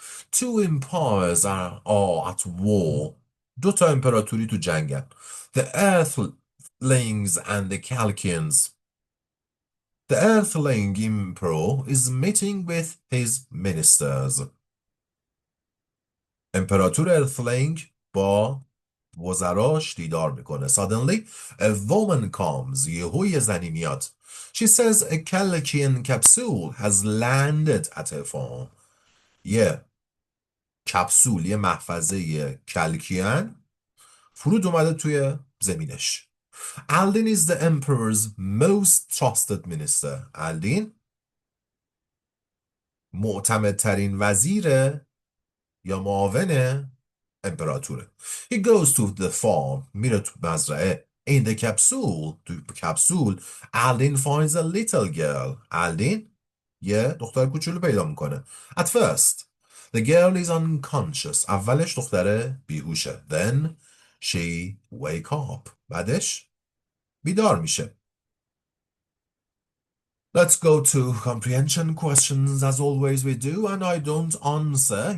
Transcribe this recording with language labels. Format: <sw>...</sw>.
<en>Two empires are at war.</en> <fa>دو تا امپراتوری تو جنگن.</fa> <en>The Earthlings and the Calcians. The Earthling Emperor is meeting with his ministers.</en> <fa>امپراتور ارثلینگ با وزراش دیدار میکنه.</fa> <en>Suddenly, a woman comes.</en> <fa>یهو یه زنی میاد.</fa> <en>She says a Calakian capsule has landed at her farm.</en> <fa>یه کپسول، یه محفظه کلکیان فرود اومده توی زمینش.</fa> <en>Aldin is the emperor's most trusted minister.</en> <fa>الدین معتمدترین وزیر یا معاون امپراتوره.</fa> <en>He goes to the farm.</en> <fa>میره تو مزرعه.</fa> <en>In the capsule.</en> <fa>تو کپسول</fa> <en>Aldin finds a little girl.</en> <fa>الدین یه دختر کوچولو پیدا میکنه.</fa> <en>At first the girl is unconscious.</en> <fa>اولش دختره بیهوشه.</fa> <en>Then she wake up.</en> <fa>بعدش بیدار میشه.</fa> <en>Let's go to comprehension questions as always we do, and I don't answer.</en>